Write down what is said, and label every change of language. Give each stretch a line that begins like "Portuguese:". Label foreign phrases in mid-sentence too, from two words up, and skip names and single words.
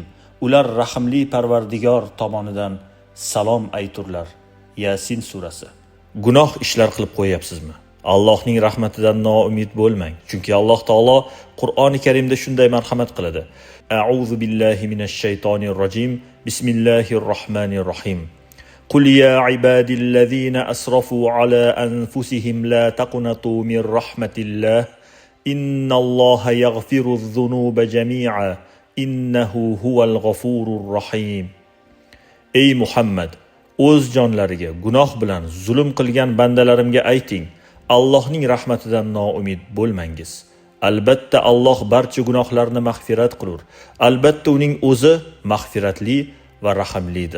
Uzbek: Ular rahimli Parvardigor tomonidan salom ayturlar. Yasin surasi. Gunoh ishlar qilib qo'yapsizmi? Allohning rahmatidan noumid bo'lmang, chunki Alloh taolo Qur'oni Karimda shunday marhamat qiladi.
Arabic: أعوذ بالله من الشيطان الرجيم. بسم الله الرحمن الرحيم. قل يا عبادي الذين أسرفوا على أنفسهم لا تقنطوا من رحمة الله. إن الله يغفر الذنوب جميعا. إنه هو الغفور الرحيم.
Uzbek: Ey Muhammad, o'z jonlariga gunoh bilan zulm qilgan bandalarimga ayting, Allohning rahmatidan noumid bo'lmangiz. Albatta Alloh barcha gunohlarni mag'firat qilur. Albatta uning o'zi mag'firatli va rahimlidir.